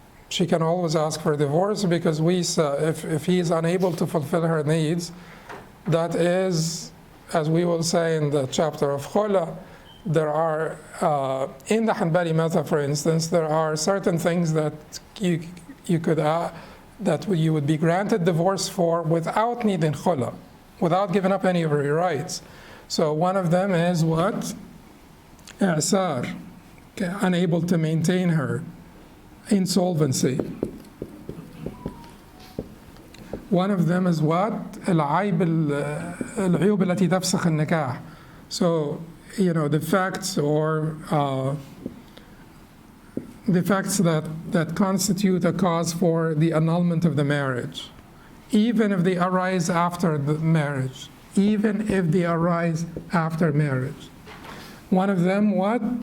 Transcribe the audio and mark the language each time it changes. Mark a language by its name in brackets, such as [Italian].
[English] She can always ask for divorce, because if he is unable to fulfill her needs, that is, as we will say in the chapter of Khula, there are, in the Hanbali method, for instance, there are certain things that you could, that you would be granted divorce for without needing Khula, without giving up any of your rights. So one of them is what? I'sar, unable to maintain her, insolvency. One of them is what? [Arabic] العيوب التي تفسخ النكاح. [English] So, defects or defects that constitute a cause for the annulment of the marriage, even if they arise after the marriage. Even if they arise after marriage. One of them, what?